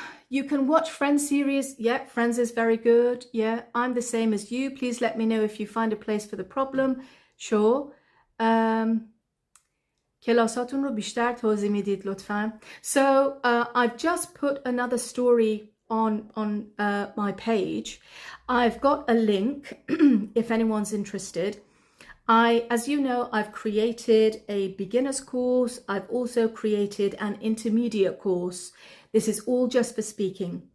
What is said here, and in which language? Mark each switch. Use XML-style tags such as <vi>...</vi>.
<en>You can watch Friends series. Yeah, Friends is very good. Yeah, I'm the same as you. Please let me know if you find a place for the problem. Sure.</en> <fa>کلاساتون رو بیشتر توضیح میدید لطفاً.</fa> <en>So I've just put another story on my page. I've got a link if anyone's interested. As you know, I've created a beginner's course. I've also created an intermediate course. This is all just for speaking.</en>